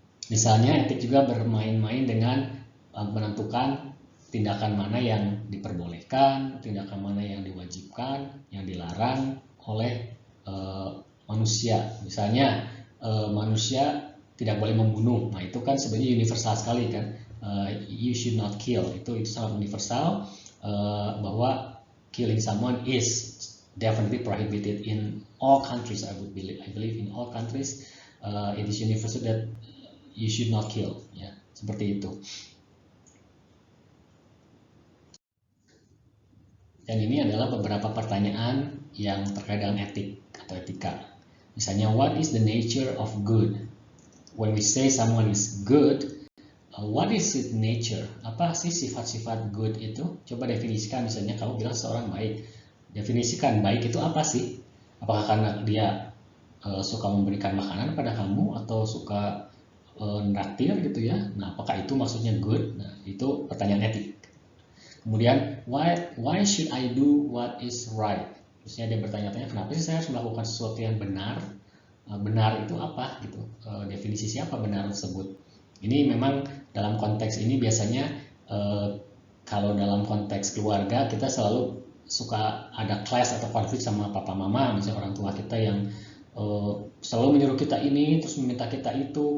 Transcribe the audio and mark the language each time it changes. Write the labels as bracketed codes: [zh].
[id] Misalnya etik juga bermain-main dengan menentukan tindakan mana yang diperbolehkan, tindakan mana yang diwajibkan, yang dilarang oleh manusia. Misalnya manusia tidak boleh membunuh. Nah, itu kan sebenarnya universal sekali kan. [en] You should not kill. [id] Itu sangat universal bahwa [en] killing someone is definitely prohibited in all countries. I believe in all countries it is universal that you should not kill. [id] Ya, seperti itu. Dan ini adalah beberapa pertanyaan yang terkait dengan etik atau etika. Misalnya, [en] what is the nature of good? When we say someone is good, what is its nature? [id] Apa sih sifat-sifat good itu? Coba definisikan. Misalnya kamu bilang seorang baik. Definisikan baik itu apa sih? Apakah karena dia suka memberikan makanan pada kamu atau suka nraktir gitu ya? Nah, apakah itu maksudnya good? Nah, itu pertanyaan etik. Kemudian, [en] why should I do what is right? [id] Terusnya dia bertanya-tanya, kenapa sih saya harus melakukan sesuatu yang benar? Benar itu apa gitu? Definisi siapa benar tersebut? Ini memang dalam konteks ini biasanya kalau dalam konteks keluarga kita selalu suka ada clash atau konflik sama papa mama, misalnya orang tua kita yang selalu menyuruh kita ini terus meminta kita itu.